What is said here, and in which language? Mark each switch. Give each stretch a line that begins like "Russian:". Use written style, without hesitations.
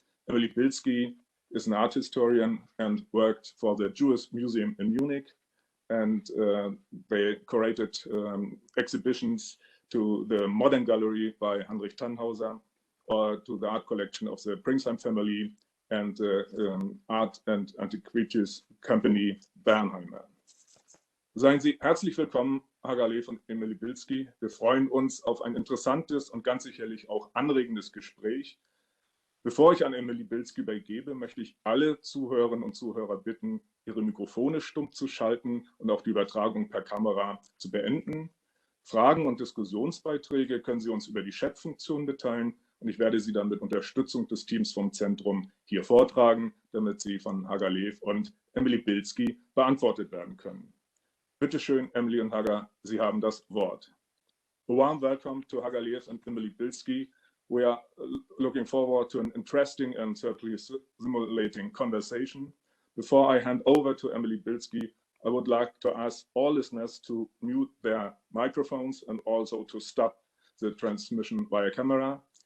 English: Emily Bilski is an art historian and worked for the Jewish Museum in Munich, and they curated exhibitions to the Modern Gallery by Heinrich Tannhauser, or to the art collection of the Pringsheim family and the Art and Antiquities Company Bernheimer.
German: Seien Sie herzlich willkommen, Hagar Lev und Emily Bilski. Wir freuen uns auf ein interessantes und ganz sicherlich auch anregendes Gespräch. Bevor ich an Emily Bilski übergebe, möchte ich alle Zuhörerinnen und Zuhörer bitten, ihre Mikrofone stumm zu schalten und auch die Übertragung per Kamera zu beenden. Fragen und Diskussionsbeiträge können Sie uns über die Chat-Funktion mitteilen und ich werde sie dann mit Unterstützung des Teams vom Zentrum hier vortragen, damit sie von Hagar Lev und Emily Bilski beantwortet werden können. Bitte schön, Emily und Hagar, Sie haben das Wort.
English: A warm welcome to Hagar Lev and Emily Bilski. We are looking forward to an interesting and certainly stimulating conversation. Before I hand over to Emily Bilski, I would like to ask all listeners to mute their microphones and also to stop the transmission via camera.